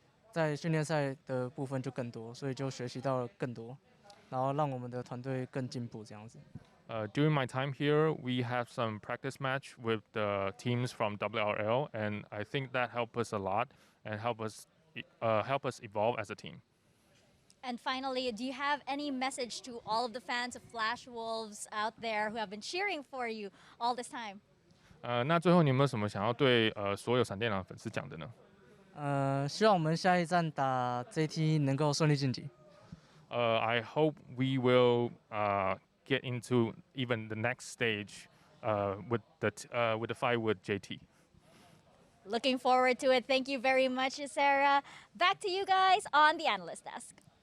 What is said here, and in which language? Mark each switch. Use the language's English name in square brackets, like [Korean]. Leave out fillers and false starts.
[Chinese] 在训练赛的部分就更多，所以就学习到了更多，然后让我们的团队更进步这样子。 [English] During my time here, we have some practice match with the teams from WRL, and I think that helped us a lot and help us evolve as a team. And finally, do you have any message to all of the fans of Flash Wolves out there who have been cheering for you all this time? [Chinese] 那最后你有没有什么想要对所有闪电狼粉丝讲的呢？希望我们下一站打 JT 能够顺利晋级。 [English] I hope we will get into even the next stage with the fight with JT. Looking forward to it. Thank you very much, Sarah. Back to you guys on the analyst desk.